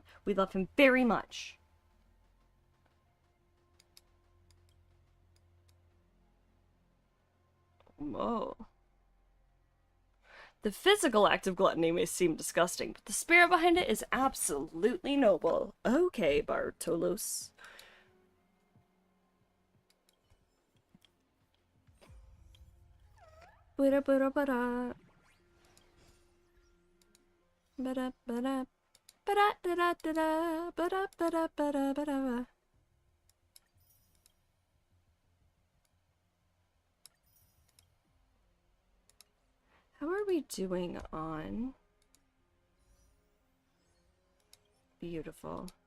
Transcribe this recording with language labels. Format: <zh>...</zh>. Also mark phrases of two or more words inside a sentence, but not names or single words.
<en>We love him very much. Whoa. The physical act of gluttony may seem disgusting, but the spirit behind it is absolutely noble. Okay, Bartolos. Bada bada bada. Bada bada. Bada da da da. Bada bada bada bada. How are we doing on? Beautiful.</en>